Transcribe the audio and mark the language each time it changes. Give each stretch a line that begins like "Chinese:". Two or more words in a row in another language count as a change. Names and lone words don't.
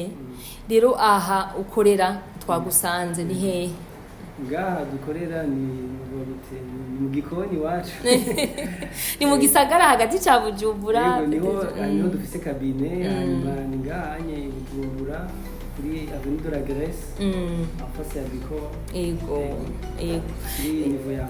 Rundi: Rero aha ukorera twagusanze ni hehe? Ngaha dukorera ni mu gikoni wacu. Ni mu gisagara hagati ca Bujumbura. Niho dufise kabine. Hanyuma ni ngaha nye Bujumbura kuri Avenue de la Grèce.
French: En face
Rundi: ya Biko. Ego. Ego. Ni niveau ya.